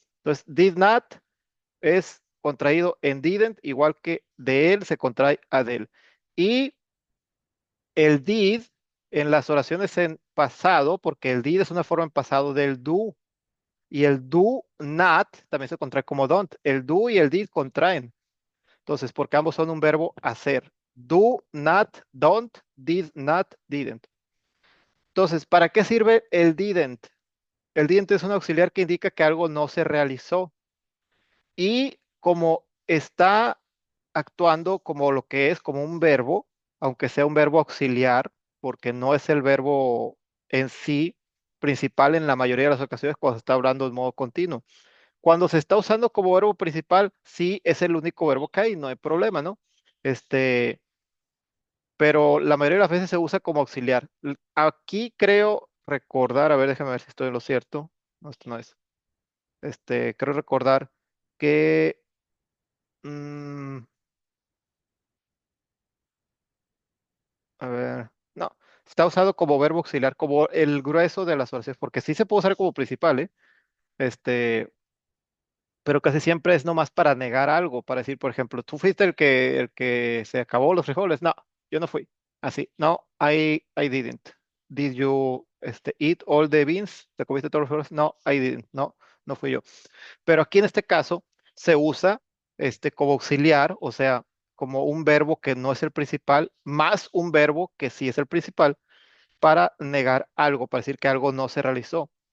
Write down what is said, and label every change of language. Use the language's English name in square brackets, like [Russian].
[Spanish] Entonces, did not es contraído en didn't, igual que de él se contrae a del. Y el did en las oraciones en pasado, porque el did es una forma en pasado del do, y el do not también se contrae como don't. El do y el did contraen. Entonces, porque ambos son un verbo hacer. [English] Do not, don't, did not, didn't. [Spanish] Entonces, ¿para qué sirve el didn't? El didn't es un auxiliar que indica que algo no se realizó. Y como está actuando como lo que es, como un verbo, aunque sea un verbo auxiliar, porque no es el verbo en sí principal en la mayoría de las ocasiones cuando se está hablando de modo continuo. Cuando se está usando como verbo principal, sí es el único verbo que hay, no hay problema, ¿no? Este, pero la mayoría de las veces se usa como auxiliar. Aquí creo, recordar, a ver, déjame ver si estoy en lo cierto. No, esto no es. Creo recordar que, mm, a ver, no, está usado como verbo auxiliar, como el grueso de las oraciones, porque sí se puede usar como principal, ¿eh? Este, pero casi siempre es nomás para negar algo, para decir, por ejemplo, tú fuiste el que se acabó los frijoles. No, yo no fui. Así, no, [English] I didn't. Did you, eat all the beans? [Spanish] ¿Te comiste todos los frijoles? No, [English] I didn't. [Spanish] No, no fui yo. Pero aquí en este caso se usa, como auxiliar, o sea, como un verbo que no es el principal, más un verbo que sí es el principal para negar algo, para decir que algo no se realizó.